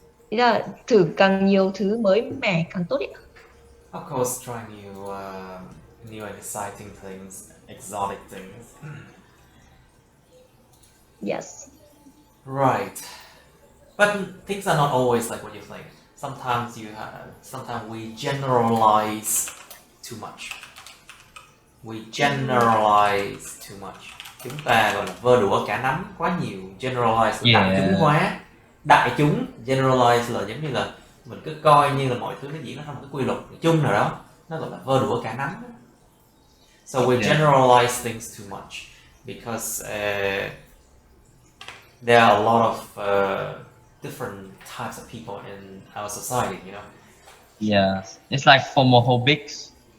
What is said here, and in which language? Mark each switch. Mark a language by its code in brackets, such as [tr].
[vi] Ý là thử càng nhiều thứ mới mẻ càng tốt ý. [en] Of course, try new and exciting things, exotic things. Yes. Right. But things are not always like what you think. Sometimes we generalize too much. We generalize too much. [vi] Chúng ta gọi là vơ đũa cả nắm quá nhiều. Generalize là đại chúng [en] Yeah. [vi] hóa. Đại chúng generalize là giống như là mình cứ coi như là mọi thứ nó diễn ra theo một cái quy luật chung nào đó. Nó gọi là vơ đũa cả nắm. [en] So we generalize things too much because there are a lot of different types of people in our society, you know. Yeah, it's like homophobics.